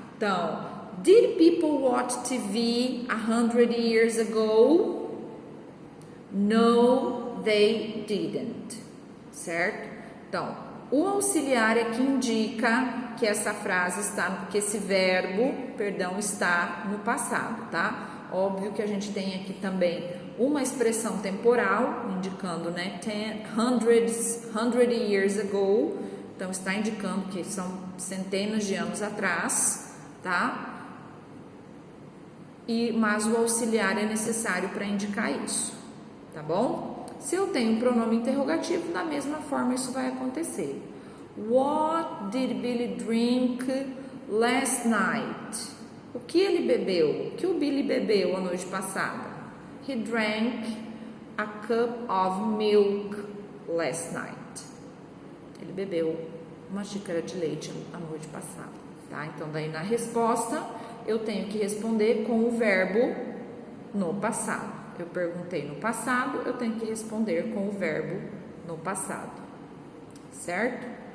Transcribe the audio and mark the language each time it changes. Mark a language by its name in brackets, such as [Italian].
[English] Então, did people watch TV 100 years ago? No, they didn't, certo? [Portuguese] Então, o auxiliar é que indica que essa frase está, que esse verbo, perdão, está no passado, tá? Óbvio que a gente tem aqui também uma expressão temporal, indicando, né, [English] 100 years ago, [Portuguese] então está indicando que são centenas de anos atrás, tá? Mas o auxiliar é necessário para indicar isso, tá bom? Se eu tenho um pronome interrogativo, da mesma forma isso vai acontecer. [English] What did Billy drink last night? [Portuguese] O que ele bebeu? O que o Billy bebeu a noite passada? [English] He drank a cup of milk last night. [Portuguese] Ele bebeu uma xícara de leite a noite passada, tá? Então, daí na resposta, eu tenho que responder com o verbo no passado. Eu perguntei no passado, eu tenho que responder com o verbo no passado, certo?